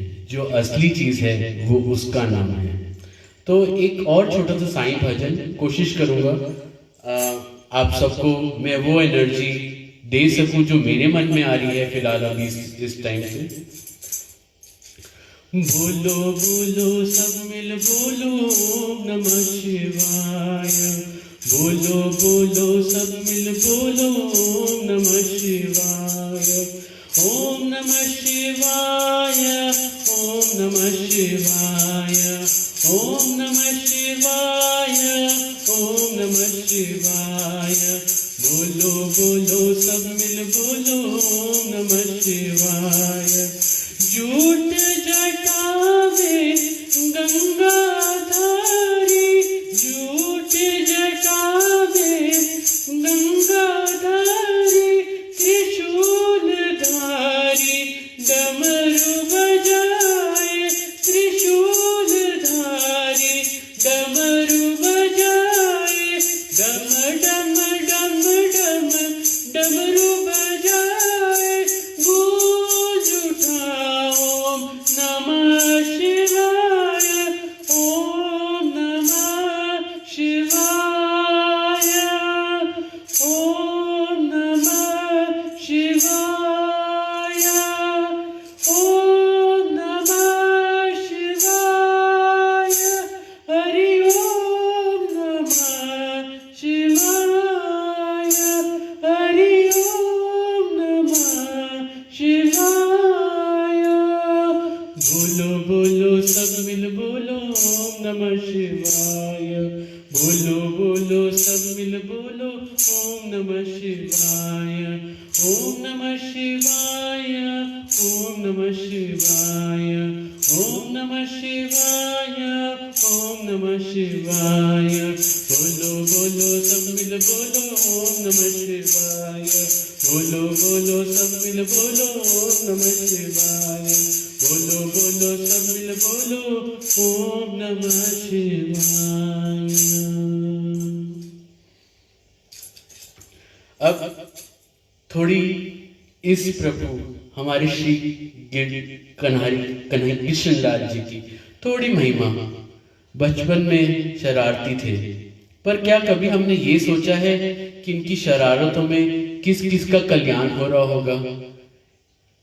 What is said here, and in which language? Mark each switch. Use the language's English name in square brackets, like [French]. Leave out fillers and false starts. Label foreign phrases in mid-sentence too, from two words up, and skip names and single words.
[Hindi] जो असली चीज है वो उसका नाम है। तो एक और छोटा सा साईं भजन कोशिश करूंगा आप सबको मैं वो एनर्जी दे सकूं जो मेरे मन में आ रही है फिलहाल अभी इस टाइम से। बोलो बोलो सब मिल बोलो [Sanskrit] नमः शिवाय, [Hindi] बोलो बोलो सब मिल बोलो [Sanskrit] नमः शिवाय, ओम नमः शिवाय, ओम नमः शिवाय, ओम नमः शिवाय, ओम नमः शिवाय, [Hindi] बोलो बोलो सब मिल बोलो [Sanskrit] नमः शिवाय। [Hindi] झूठ जटावे गंगाधारी, झूठ जटावे गंगाधारी, त्रिशूलधारी डमरू बजाए, त्रिशूलधारी डमरू बजाए, डम डम डम डम डमरू बजाए, गूंज उठा [Sanskrit] ओम नमः शिवाय, ओम नमः शिवाय, ओम नमः शिवाय, ओम नमः शिवाय, हरि ओम नमः शिवाय, हरि ओम नमः शिवाय। [Hindi] बोलो बोलो सब मिल बोलो [Sanskrit] ओम नमः शिवाय, [Hindi] बोलो बोलो सब मिल बोलो [Sanskrit] ओम नमः शिवाय, ओम नमः शिवाय, ओम नमः शिवाय, ओम नमः शिवाय, ओम नमः शिवाय, [Hindi] बोलो बोलो सब मिल बोलो [Sanskrit] ओम नमः शिवाय, [Hindi] बोलो बोलो सब मिल बोलो [Sanskrit] ओम नमः शिवाय, [Hindi] बोलो बोलो सब मिल बोलो [Sanskrit] ओम नमः शिवाय। [Hindi] अब थोड़ी इस प्रभु हमारे श्री कन्हैया कृष्णलाल जी की थोड़ी महिमा। बचपन में शरारती थे, पर क्या कभी हमने ये सोचा है कि इनकी शरारतों में किस किस का कल्याण हो रहा होगा?